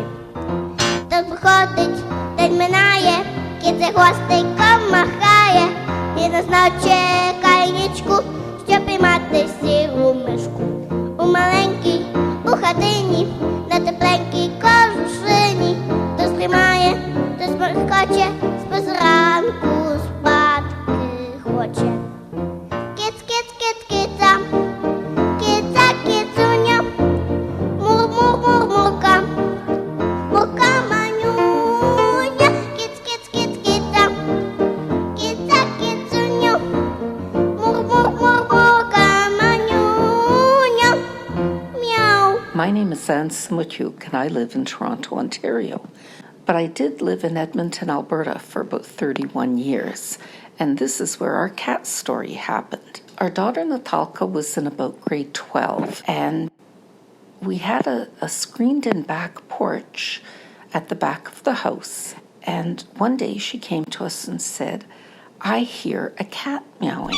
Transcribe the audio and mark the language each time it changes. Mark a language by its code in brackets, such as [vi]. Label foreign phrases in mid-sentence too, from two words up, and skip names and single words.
[uk] Хтось приходить, день минає, кіт за хвостиком махає, і нас чекає нічку, щоб піймати сіру мишку. У маленькій, у хатині, на тепленькій кожушині, хтось тримає, хтось хоче, спозранку спадки хоче. Кіц, кіц, кіц, кіця, кіця, кіцуня, мур, мур, мур, мурка, мурка манюня, кіц, кіц, кіц, кіця, кіця, кіцуня, мур, мур, мур, мурка манюня, [en] meow. My name is Anne Smutyuk, and I live in Toronto, Ontario. But I did live in Edmonton, Alberta for about 31 years, and this is where our cat story happened. Our daughter Natalka was in about grade 12, and we had a screened-in back porch at the back of the house, And one day she came to us and said, I hear a cat meowing.